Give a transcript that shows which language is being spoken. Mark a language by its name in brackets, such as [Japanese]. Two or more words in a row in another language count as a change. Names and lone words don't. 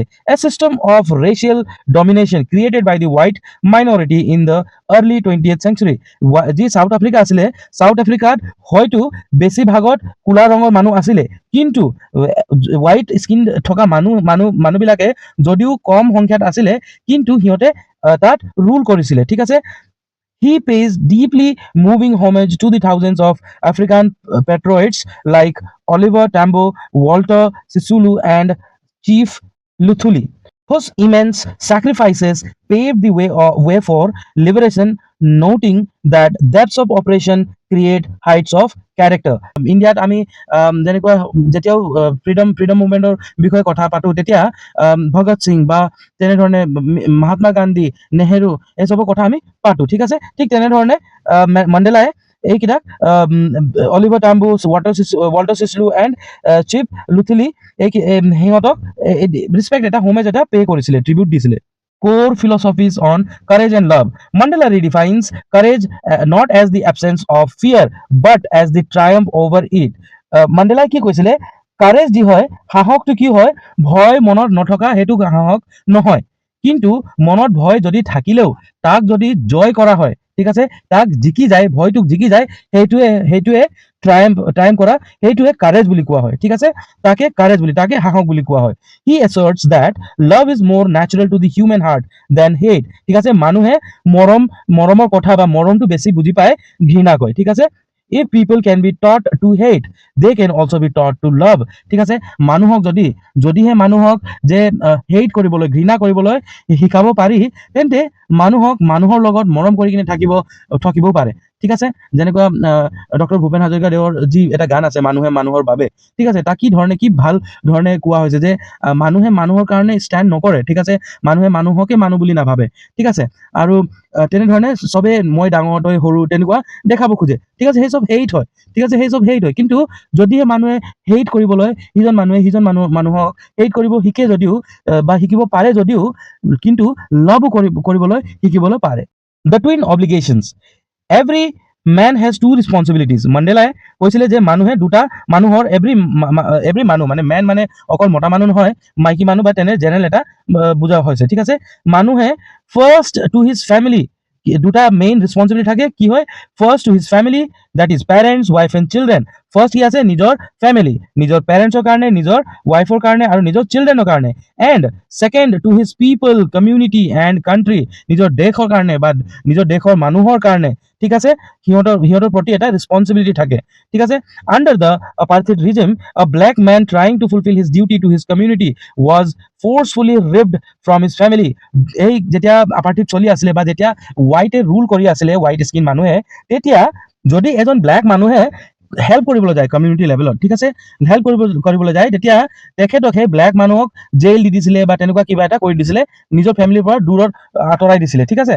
[English] A system of racial domination created by the white minority in the early 20th century. [Assamese] যি সাউথ আফ্ৰিকা আছিলে, সাউথ আফ্ৰিকাত হয়তো বেছিভাগত কোলা ৰঙৰ মানুহ আছিলে, কিন্তু [English] white skin [Assamese] থকা মানুহবিলাকে যদিও কম সংখ্যাত আছিলে, কিন্তু সিহঁতে তাত ৰুল কৰিছিলে, ঠিক আছে। [English] He pays deeply moving homage to the thousands of African patriots like Oliver Tambo, Walter Sisulu, and Chief Luthuli. whose immense sacrifices paved the way for liberation, noting that depths of operation create heights of character. [Assamese] ইণ্ডিয়াত আমি যেনেকুৱা যেতিয়াও [English] freedom movement [Assamese] বিষয়ে কথা পাতোঁ তেতিয়া ভগত সিং বা তেনেধৰণে মহাত্মা গান্ধী, নেহেৰু এইচবৰ কথা আমি পাতোঁ, ঠিক আছে। ঠিক তেনেধৰণে মাণ্ডেলাই এইকেইটাক অলিভাৰ টাম্বু, ৱাল্টাৰ চিছলু এণ্ড চিফ লুথিলি সিহঁতক ৰেচপেক্ট এটা হোমেজ এটা পে' কৰিছিলে, ট্ৰিবিউট দিছিলে। Core philosophies on courage and love. Mandela redefines courage not as the absence of fear, but as the triumph over it. Mandela কি কৈছিলে, কাৰেজ যি হয়, সাহসটো কি হয়, ভয় মনত নথকা সেইটো সাহস নহয়, কিন্তু মনত ভয় যদি থাকিলেও তাক যদি জয় কৰা হয়, ঠিক আছে, তাক জিকি যায়, ভয়টোক জিকি যায়, সেইটোৱে ট্ৰায়াম্ফ কৰা, সেইটোৱে কাৰেজ বুলি কোৱা হয়, ঠিক আছে। তাকে কাৰেজ বুলি, তাকে সাহস বুলি কোৱা হয়। [English] হি asserts that love is more natural to the human heart than hate, [Assamese] ঠিক আছে। মানুহে মৰমৰ কথা বা মৰমটো বেছি বুজি পায় ঘৃণা কয়, ঠিক আছে। [English] if people can be taught to hate, they can also be taught to love, [Assamese] ঠিক আছে। মানুহক যদিহে মানুহক যে হেট কৰিবলৈ, ঘৃণা কৰিবলৈ শিকাব পাৰি, তেন্তে মানুহৰ লগত মৰম কৰি কিনে থাকিবও পাৰে, ঠিক আছে। যেনেকুৱা ডক্টৰ ভূপেন হাজৰিকা দেৱৰ যি এটা গান আছে, মানুহে মানুহৰ বাবে, ঠিক আছে, তাক কি ভাল ধৰণে কোৱা হৈছে যে মানুহে মানুহৰ কাৰণে ষ্টেণ্ড নকৰে, ঠিক আছে, মানুহে মানুহকে মানুহ বুলি নাভাবে, ঠিক আছে। আৰু তেনেধৰণে চবে মই ডাঙৰ তই সৰু তেনেকুৱা দেখাব খোজে, ঠিক আছে, সেই চব হেইট হয়, ঠিক আছে, সেই চব হেইট হয়। কিন্তু যদিহে মানুহে হেইট কৰিবলৈ, সিজন মানুহক হেইট কৰিব শিকে যদিও বা শিকিব পাৰে যদিও, কিন্তু লভো কৰিবলৈ শিকিবলৈ পাৰে। [English] The twin obligations. Every man has two responsibilities. [Assamese] মাণ্ডেলাই কৈছিলে যে মানুহে দুটা মানুহৰ এভৰি মানুহ মানে মেন মানে অকল মতা মানুহ নহয়, মাইকী মানুহ বা তেনে জেনেৰেল এটা বুজা হৈছে, ঠিক আছে। [English] মানুহে first to his family, [Assamese] দুটা মেইন ৰেচপন্সিবিলিটি থাকে, কি হয়, [English] first to his family, that is parents, wife and children. [Assamese] ফাৰ্ষ্ট কি আছে, নিজৰ ফেমিলি, নিজৰ পেৰেণ্টছৰ কাৰণে, নিজৰ ৱাইফৰ কাৰণে আৰু নিজৰ চিলড্ৰেনৰ কাৰণে। [English] and second to his people, community and country, [Assamese] নিজৰ দেশৰ কাৰণে বা নিজৰ দেশৰ মানুহৰ কাৰণে, ঠিক আছে, সিহঁতৰ প্ৰতি এটা ৰেচপন্সিবিলিটি থাকে, ঠিক আছে। [English] under the apartheid regime, a black man trying to fulfill his duty to his community was forcefully ripped from his family. [Assamese] এই যেতিয়া apartheid চলি আছিলে বা যেতিয়া হোৱাইটে ৰুল কৰি আছিলে, হোৱাইট স্কিন মানুহে, তেতিয়া যদি এজন ব্লেক মানুহে হেল্প কৰিবলৈ যায় [English] community level, [Assamese] ঠিক আছে, হেল্প কৰিবলৈ যায়, তেতিয়া তেখেতক সেই ব্লেক মানুহক জেইল দি দিছিলে বা তেনেকুৱা কিবা এটা কৰি দিছিলে, নিজৰ ফেমিলিৰ পৰা দূৰত আঁতৰাই দিছিলে, ঠিক আছে।